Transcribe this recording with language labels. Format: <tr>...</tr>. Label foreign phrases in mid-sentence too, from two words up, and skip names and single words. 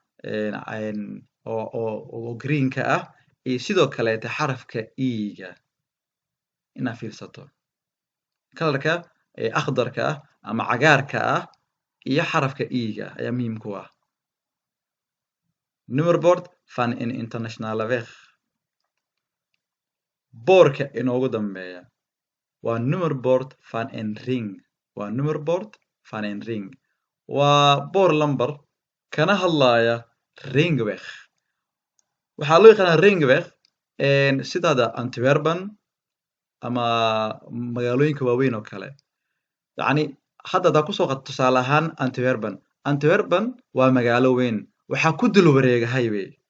<so>oo greenka ah iyo sidoo kaleete xarafka e-ga inaad fiirsato kalarka akhdarka ah ama cagaarka ah iyo xarafka e-ga ayaa muhiim ku ah</so> <nl>nummerbord van een internationale weg</nl> <so>boorka inoogu dambeeya waa</so> <nl>nummerbord van een ring</nl> <so>waa</so> <nl>nummerbord van een ring</nl> <so>waa boor lamber kana hadlaya ringweg waxaa loo yaqaanaa ringweg sidaada Antwerpen ama magaalooyinka waaweyn oo kale yacni hadda hadaa kusoo qato tusaale ahaan Antwerpen waa magaalo weyn waxaa ku dul wareega highway</so>